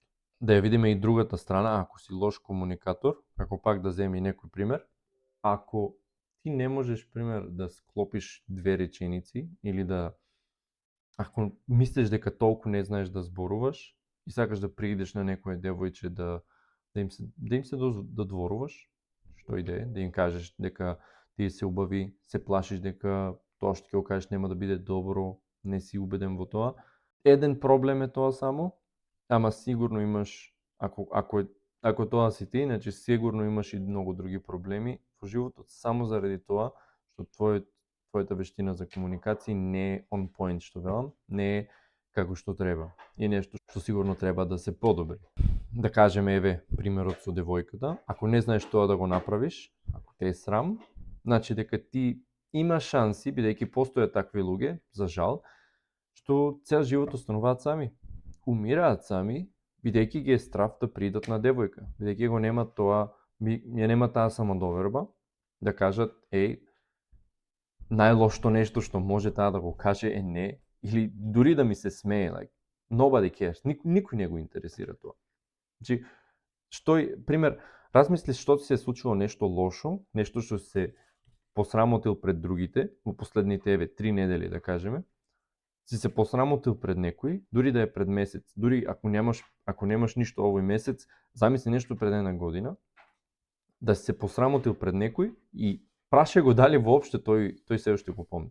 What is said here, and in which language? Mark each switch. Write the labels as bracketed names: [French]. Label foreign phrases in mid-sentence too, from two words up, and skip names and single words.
[Macedonian] Да ја видиме и другата страна, ако си лош комуникатор, како пак да земе некој пример, ако ти не можеш пример да склопиш 2 реченици или да, ако мислиш дека толку не знаеш да зборуваш и сакаш да приидеш на некоја девојче да им се додворуваш, што и да им кажеш дека ти се убави, се плашиш дека тоа што ќе го кажеш нема да биде добро, не си убеден во тоа. Еден проблем е тоа само, ама сигурно имаш, ако тоа си ти, значи сигурно имаш и многу други проблеми во животот, само заради тоа што твојата вештина за комуникација не е [English] on point, [Macedonian] што велам, не е како што треба. И нешто што сигурно треба да се подобри. Да кажеме, еве, примерот со девојката, ако не знаеш тоа да го направиш, ако те е срам, значи дека ти има шанси, бидејќи постојат такви луѓе, за жал, што цел живот остануваат сами. Умираат сами, бидејќи ги е страв да придат на девојка, бидејќи го нема тоа, ја нема таа самодоверба, да кажат, најлошото нешто што може таа да го каже е не, или дури да ми се смее, [English] like, nobody cares, [Macedonian] никој не го интересира тоа. Значи, пример, размисли што ти се случило нешто лошо, нешто што се посрамотил пред другите, во последните 3 недели да кажеме, си се посрамотил пред некој, дури да е пред месец, дури ако немаш ништо овој месец, замисли нешто пред една година, да си се посрамотил пред некој и праше го дали воопште тој се уште го помни.